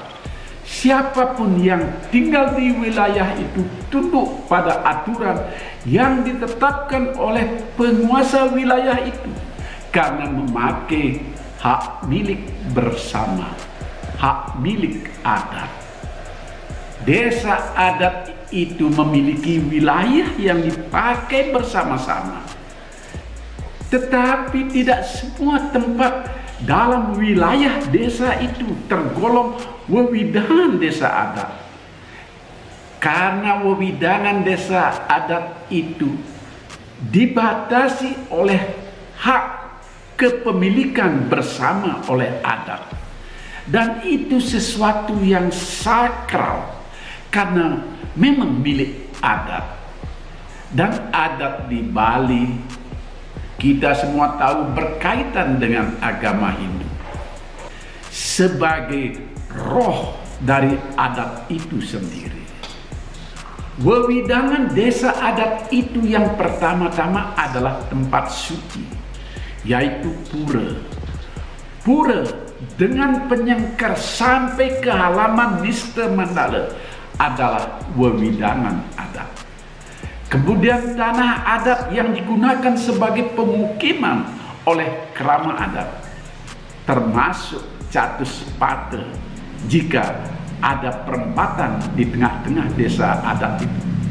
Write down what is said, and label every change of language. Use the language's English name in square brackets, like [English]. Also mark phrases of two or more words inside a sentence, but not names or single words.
[Indonesian] Siapapun yang tinggal di wilayah itu tunduk pada aturan yang ditetapkan oleh penguasa wilayah itu karena memakai hak milik bersama, hak milik adat. Desa adat itu memiliki wilayah yang dipakai bersama-sama. Tetapi tidak semua tempat dalam wilayah desa itu tergolong wewidangan desa adat. Karena wewidangan desa adat itu dibatasi oleh hak kepemilikan bersama oleh adat. Dan itu sesuatu yang sakral karena memang milik adat. Dan adat di Bali kita semua tahu berkaitan dengan agama Hindu. Sebagai roh dari adat itu sendiri. Wewidangan desa adat itu yang pertama-tama adalah tempat suci, yaitu pura. Pura dengan penyengkar sampai ke halaman Nista Mandala adalah wewidangan adat. Kemudian tanah adat yang digunakan sebagai pemukiman oleh kerama adat, termasuk Catus Pate jika ada perempatan di tengah-tengah desa adat itu.